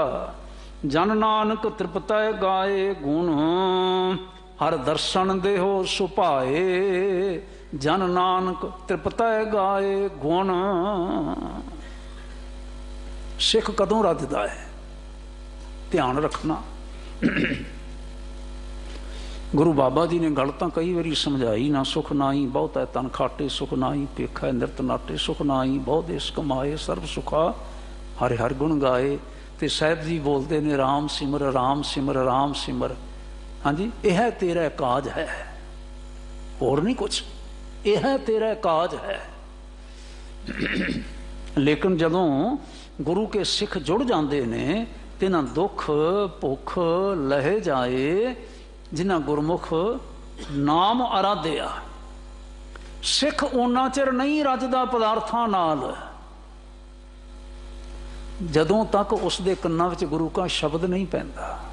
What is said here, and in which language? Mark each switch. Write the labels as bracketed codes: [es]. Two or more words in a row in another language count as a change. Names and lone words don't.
[pa] ਜਨ ਨਾਨਕ ਤ੍ਰਿਪਤੈ ਗਾਏ ਗੁਣ ਹਰਿ ਦਰਸਨ ਦੇਹੋ ਸੁਭਾਏ। ਜਨ ਨਾਨਕ ਤ੍ਰਿਪਤੈ ਗਾਏ ਗੁਣ। ਸਿੱਖ ਕਦੋਂ ਰੱਜਦਾ ਹੈ? ਧਿਆਨ ਰੱਖਣਾ। ਗੁਰੂ ਬਾਬਾ ਜੀ ਨੇ ਗੱਲ ਤੋ ਕਈ ਬਾਰੀ ਸਮਝਾਈ, ਨਾ ਸੁਖ ਨਾਹੀ ਬਹੁਤ ਹੈ ਤਨ ਖਾਟੇ, ਸੁਖ ਨਾਹੀ ਪੇਖਾ ਨਿਰਤ ਨਾਟੇ, ਸੁਖ ਨਾਹੀ ਬਹੁਤ ਦੇਸ ਕਮਾਏ, ਸਰਬ ਸੁਖਾ ਹਰੇ ਹਰ ਗੁਣ ਗਾਏ। ਤੋ ਸਾਹਬ ਜੀ ਬੋਲਤੇ ਨੇ ਰਾਮ ਸਿਮਰ ਰਾਮ ਸਿਮਰ ਰਾਮ ਸਿਮਰ। ਹਾਂ ਜੀ, ਇਹ ਤੇਰਾ ਕਾਜ ਹੈ, ਔਰ ਨਹੀਂ ਕੁਛ, ਇਹ ਤੇਰਾ ਕਾਜ ਹੈ। ਲੇਕਿਨ ਜਦੋਂ ਗੁਰੂ ਕੇ ਸਿੱਖ ਜੁੜ ਜਾਤੇ ਨੇ, ਤਿਨ੍ਹਾਂ ਦੁਖ ਭੁਖ ਲਹੇ ਜਾਏ। ਜਿਨ੍ਹਾਂ ਗੁਰਮੁਖ ਨਾਮ ਅਰਾਧਿਆ। ਸਿੱਖ ਉੱਨਾ ਚਿਰ ਨਹੀਂ ਰੱਜਦਾ ਪਦਾਰਥਾਂ ਨਾਲ ਜਦੋਂ ਤੱਕ ਉਸਕੇ ਕੰਨਾਂ ਵਿੱਚ ਗੁਰੂ ਕਾ ਸ਼ਬਦ ਨਹੀਂ ਪੈਂਦਾ।